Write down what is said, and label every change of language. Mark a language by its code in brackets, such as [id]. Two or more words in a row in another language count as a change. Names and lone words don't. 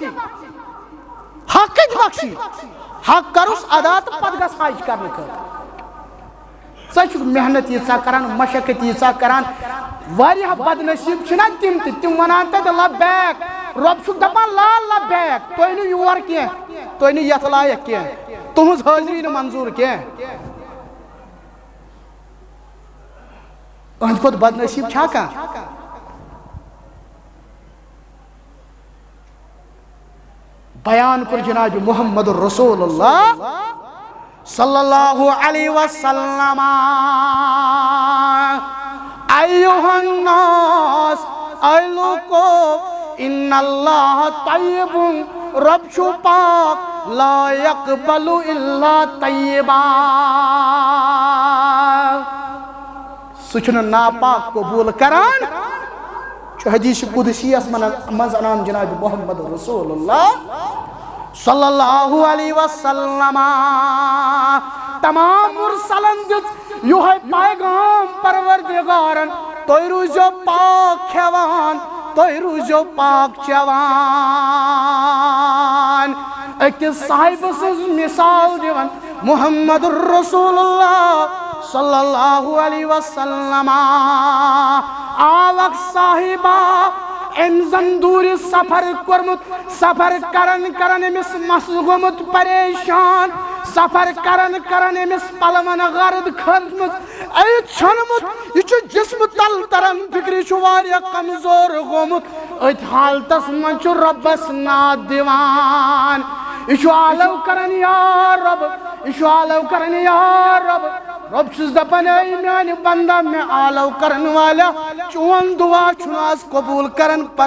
[ks] حق کتہِ بخشی حق کروس ادا تہٕ پتہٕ گژھ حج کرنہٕ خٲطرٕ ژٕ چھُکھ محنت ییٖژاہ کران مشقت ییٖژاہ کران واریاہ بدنصیٖب چھِنا تِم تہِ تِم ونان تتہِ لبیک رۄب چھُکھ دپان [ar] لا لبیک [ks] تُہۍ نہٕ یور کینٛہہ تُہۍ نہٕ یتھ لایق کینٛہہ تُہنٛز حٲضری نہٕ منظوٗر کینٛہہ أہنٛدِ کھۄتہٕ بدنصیٖب چھا کانٛہہ بیان کوٚر جناب محمد رسول اللہ [ar] صلی اللہ علیہ وسلم ایھا الناس [ks] اے لوکو [ar] ان اللہ طیب [ks] رب چھُ پاک [ar] لا یقبل الا طیبا [ks] سُہ چھُنہٕ ناپاک قبوٗل کران چھُ حدیث قدسی یس منٛز انان جناب محمد رسول اللہ [ar] صلی اللہ علیہ وسلم [ks] تمام مرسلن دِژ یِہوے پیغام پروردگارن تُہۍ روٗزِو پاک کھٮ۪وان تُہۍ روٗزِو پاک چٮ۪وان أکِس صاحبہٕ سٕنٛز مثال دِوان محمد رسول اللہ [ar] صلی اللہ علیہ وسلم [ks] آو اکھ صاحبہ أمۍ زن دوٗرِ سفر کوٚرمُت سفر کران کران أمِس مس گوٚمُت پریشان سفر کران کران أمِس پلون غرد کھٔژمٕژ أمۍ ژھیوٚنمُت یہِ چھُ جسمہٕ تل تران فکرِ چھُ واریاہ کمزور گوٚمُت أتھۍ حالتس منٛز چھُ رۄبس ناد دِوان یہِ چھُ آلو کران یا رۄب یہِ چھُ آلو کران یا رۄب رۄب چھُس دپان اے میانہِ بندا مےٚ آلو کرن والا چون دعا چھُنہٕ آز قبوٗل کران